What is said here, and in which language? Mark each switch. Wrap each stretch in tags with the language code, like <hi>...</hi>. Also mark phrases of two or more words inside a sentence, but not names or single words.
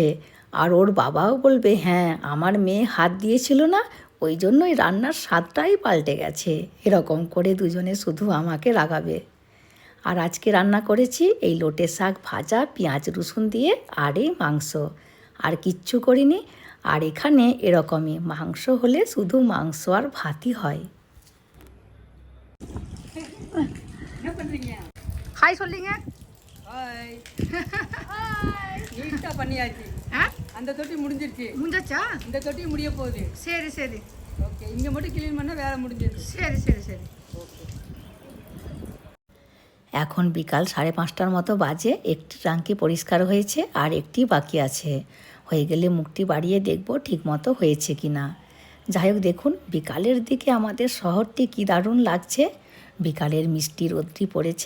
<bn>আর ওর বাবাও বলবে, হ্যাঁ আমার মেয়ে হাত দিয়েছিল না, ওই জন্যই রান্নার স্বাদটাই পাল্টে গেছে। এরকম করে দুজনে শুধু আমাকে রাগাবে। আর আজকে রান্না করেছি এই লোটে শাক ভাজা, পেঁয়াজ রসুন দিয়ে, আর এই মাংস। আর কিচ্ছু করিনি। আর এখানে এরকমই মাংস হলে শুধু মাংস আর ভাতই হয়।</bn> <ta>ஹாய் சொல்லிங்க. ஹாய். நீட்டா பண்ணியாச்சு. அந்த தொட்டி முடிஞ்சிருச்சு. முடிஞ்சாச்சா? இந்த தொட்டி முடிய போகுது. சரி சரி ஓகே, இங்க மட்டும் க்ளீன் பண்ணா வேலை முடிஞ்சிருச்சு. சரி சரி சரி ஓகே.</ta> <bn>এখন বিকাল 5:30টার মতো বাজে। একটি ট্যাঙ্কি পরিষ্কার হয়েছে আর একটি বাকি আছে। হয়ে গেলে মুখটি বাড়িয়ে দেখব ঠিক মতো হয়েছে কি না। যাই হোক, দেখুন বিকালের দিকে আমাদের শহরটি কী দারুণ লাগছে। বিকালের মিষ্টি রোদটি পড়েছে।</bn>